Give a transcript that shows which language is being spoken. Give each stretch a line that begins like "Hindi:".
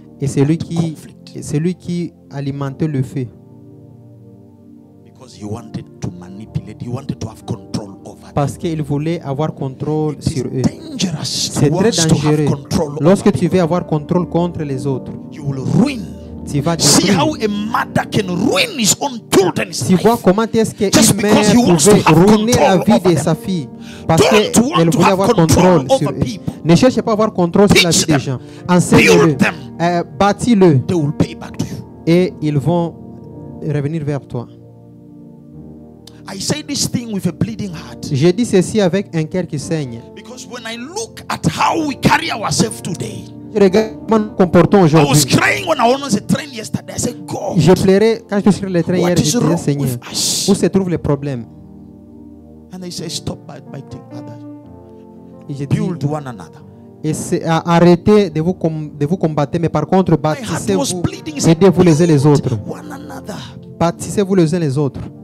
French: Et c'est lui qui alimentait le feu.
English: Because he wanted to manipulate, he wanted to have control over.
French: Parce qu'il voulait avoir contrôle sur eux. C'est très dangereux. Lorsque tu veux avoir contrôle contre les autres,
English: you will ruin.
French: Tu vas
English: see how a mother can ruin his own children's
French: life. Tu vois comment est-ce qu'une mère pouvait ruiner la vie de sa fille parce qu'elle voulait avoir contrôle sur eux. Ne cherche pas à avoir contrôle sur la vie des gens. Enseigne-le, bâtis-le et ils vont revenir vers toi.
English: I say this thing with a bleeding heart.
French: J'ai dit ceci avec un cœur qui saigne.
English: Because when I look at how we carry ourselves today,
French: je regarde comment nous comportons aujourd'hui.
English: I was crying when I was on the train yesterday. I said, God,
French: je pleurais quand je suis sur le train hier. Je disais, Seigneur, où se trouve le problème?
English: And they say, stop biting others. Build one another.
French: Et arrêtez de vous combattre, mais par contre, bâtissez-vous, aidez-vous les uns les autres. Bâtissez-vous les uns les autres.